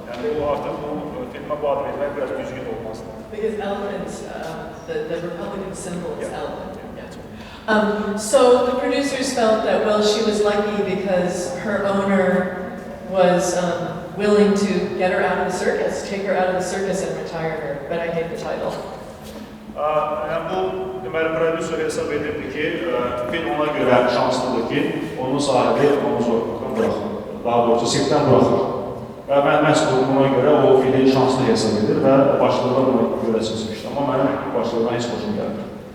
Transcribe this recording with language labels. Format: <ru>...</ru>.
<az>Yəni bu artıq bu filmə bu adı vermək biraz düzgün olmazdır.</az> <en>Because elephants, the Republican symbol is elephant. So the producers felt that, well, she was lucky because her owner was willing to get her out of the circus, take her out of the circus and retire her, but I hate the title.</en> <az>Yəni bu deməli prodüser hesab edirdi ki, film ona görə şanslıdır ki, onun sahibi onu zorluqdan buraxır, daha doğrusu sirkdən buraxır. Və mən məhz buna görə o fili şanslı hesab edir və başlığına buna görə seçmişdim, amma mənim başlığına heç xoşum gəlmir.</az>